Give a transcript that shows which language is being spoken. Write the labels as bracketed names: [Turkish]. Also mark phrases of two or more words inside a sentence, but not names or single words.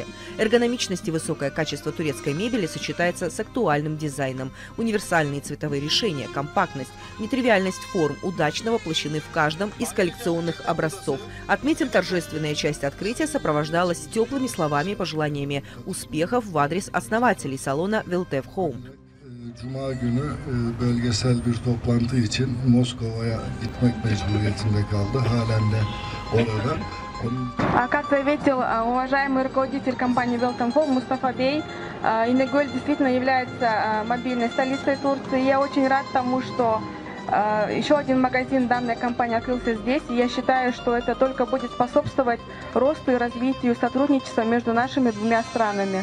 [Russian] Эргономичность и высокое качество турецкой мебели сочетается с актуальным дизайном. Универсальные цветовые решения, компактность, нетривиальность форм удачно воплощены в каждом из коллекционных образцов. Отметим, торжественная часть открытия сопровождалась теплыми словами и пожеланиями успехов в адрес основателей салона Veltev Home. [Turkish] Cuma günü bölgesel bir toplantı için Moskova'ya gitmek mecburiyetinde kaldı. Halen de orada. [Russian] Как заметил уважаемый руководитель компании Welcome Home Мустафа Бей, Инегёл действительно является мобильной столицей Турции. Я очень рад тому, что еще один магазин данной компании открылся здесь. И я считаю, что это только будет способствовать росту и развитию сотрудничества между нашими двумя странами.